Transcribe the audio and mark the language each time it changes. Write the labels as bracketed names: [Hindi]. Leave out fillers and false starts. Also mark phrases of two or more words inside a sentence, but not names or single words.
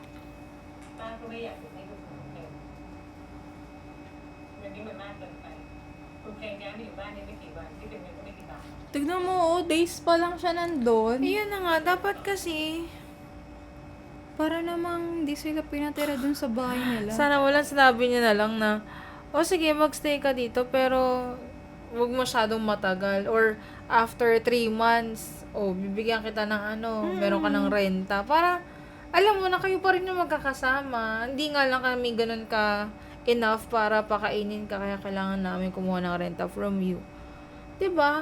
[Thai] ป้าก็ไม่อยากติดให้คุณเพลงเงินนี้มันมากเกินไปคุณเพลงย้ายมาอยู่บ้านนี้ไม่กี่วันที่เป็นเงินก็ไม่กี่บาท [Filipino] Tignan mo, oh, days pa lang siya nandun. Yun na nga, dapat kasi, Para namang di sila pinatira dun sa bahay nila. sana wala sinabi niya na lang na, o sige, magstay ka dito, pero huwag masyadong matagal. Or, after 3 months, bibigyan kita ng meron ka ng renta. Para, alam mo na kayo pa rin yung magkakasama. Hindi nga lang kami ganun ka enough para pakainin ka, kaya kailangan namin kumuha ng renta from you. 'Di ba?